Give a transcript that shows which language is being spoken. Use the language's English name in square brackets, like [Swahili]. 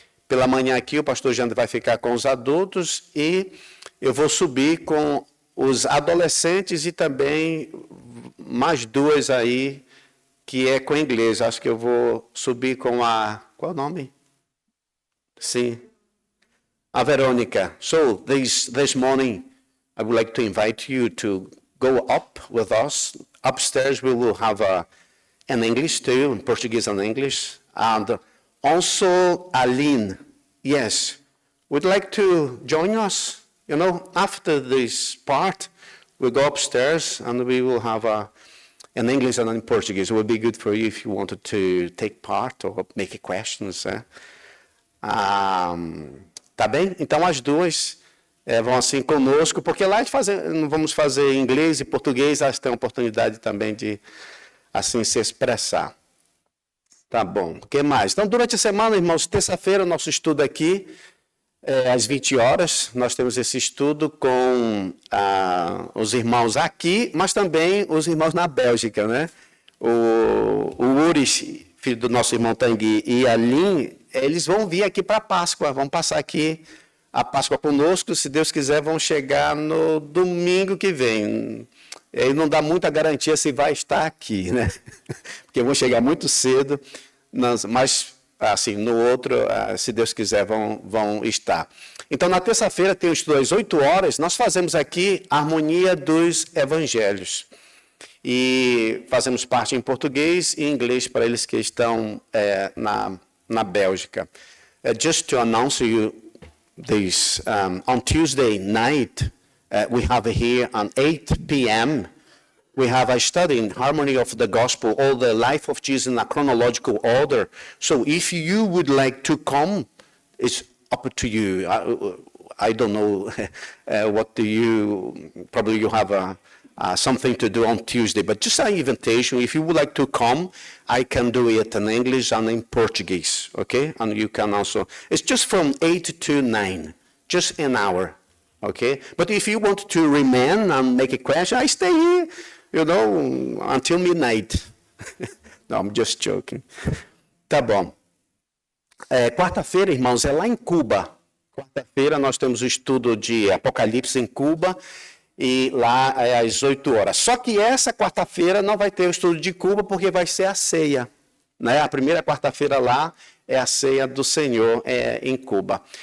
[Portuguese] Pela manhã aqui, o pastor Janda vai ficar com os adultos e eu vou subir com os adolescentes e também mais duas aí, que é com inglês. Acho que eu vou subir com a... Qual é o nome? Sim. A Verônica. [English] So, this morning, I would like to invite you to go up with us. Upstairs, we will have an English too, Portuguese and English. And also Aline. Yes, would like to join us? You know, after this part, we'll go upstairs and we will have an English and in Portuguese. It would be good for you if you wanted to take part or make questions. [Portuguese] Tá bem? Então as duas vão assim conosco, porque lá não vamos fazer inglês e português, elas têm a oportunidade também de assim se expressar. Tá bom. O que mais? Então, durante a semana, irmãos, terça-feira, nosso estudo aqui, às 20 horas, nós temos esse estudo com os irmãos aqui, mas também os irmãos na Bélgica, né? O Uris, filho do nosso irmão Tanguy, e a Lin, eles vão vir aqui para a Páscoa, vão passar aqui a Páscoa conosco, se Deus quiser, vão chegar no domingo que vem. Aí não dá muita garantia se vai estar aqui, né? Porque vão chegar muito cedo, mas assim, no outro, se Deus quiser, vão estar. Então, na terça-feira, tem o estudo às 8 horas, nós fazemos aqui a harmonia dos evangelhos. E fazemos parte em português e inglês para eles que estão na Bélgica. [English] Just to announce you this, on Tuesday night, we have here at 8 p.m., we have a study in Harmony of the Gospel, all the life of Jesus in a chronological order. So if you would like to come, it's up to you. I don't know what do you, probably you have something to do on Tuesday, but just an invitation. If you would like to come, I can do it in English and in Portuguese, okay? And you can also, it's just from 8 to 9, just an hour, okay? But if you want to remain and make a question, I stay here, you know, until midnight. No, I'm just joking. [Portuguese] Tá bom. Quarta-feira, irmãos, é lá em Cuba. Quarta-feira nós temos o estudo de Apocalipse em Cuba, e lá é às 8 horas. Só que essa quarta-feira não vai ter o estudo de Cuba, porque vai ser a ceia, né? A primeira quarta-feira lá é a ceia do Senhor em Cuba.